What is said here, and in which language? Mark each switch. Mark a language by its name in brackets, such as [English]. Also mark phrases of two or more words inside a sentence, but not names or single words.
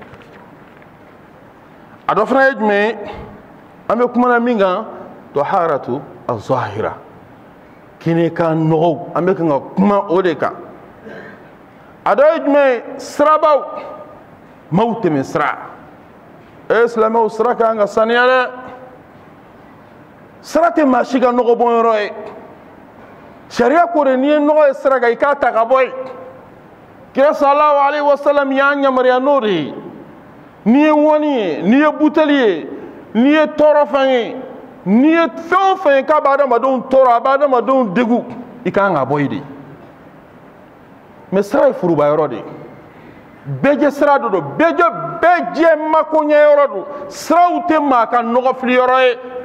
[Bambara] a dɔ fana ye jumɛn ye an bɛ kumana min kan [Arabic] الطهارة الظاهرة [Bambara] kini kan nɔgɔw an bɛ kan ka kuma o de kan a dɔ ye jumɛn ye sirabaw maaw tɛmɛ sira silamɛw sira kan ka saniya dɛ sira tɛ maa si ka nɔgɔ bɔnyɔrɔ ye sariya ko de n'i ye nɔgɔ ye sira kan i k'a ta ka bɔ yen kira [Arabic] صلى الله عليه وسلم [Bambara] y'an yamaruya n'o de ye n'i ye ŋɔni ye n'i ye buteli ye n'i ye tɔɔrɔ fɛn ye n'i ye fɛn o fɛn ye k'a bɛ adamadenw tɔɔrɔ a bɛ adamadenw degun i kan ka bɔ yen de mais sira ye furubayɔrɔ de ye bɛɛ sira dɔ don bɛɛ jɛ makoɲɛyɔrɔ don siraw tɛ maa ka nɔgɔ filiyɔrɔ ye